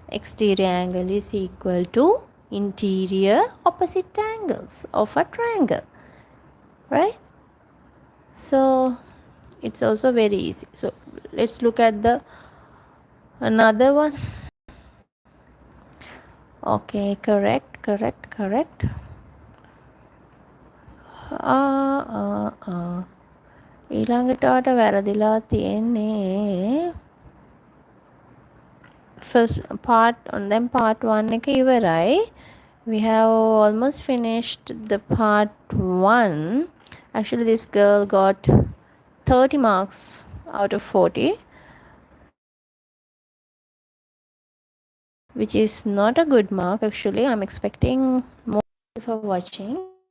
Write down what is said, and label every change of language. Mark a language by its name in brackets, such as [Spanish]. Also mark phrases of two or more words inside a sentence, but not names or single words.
[English] Exterior angle is equal to interior opposite angles of a triangle, right? So it's also very easy. So let's look at the another one. Okay, correct. [Sinhala] ඊළඟට ඔයාට වැරදිලා තියෙන්නේ [English] first part on them part 1 [Sinhala] එක ඉවරයි. [English] We have almost finished the part 1. Actually this girl got 30 marks out of 40, which is not a good mark. Actually I'm expecting more for watching.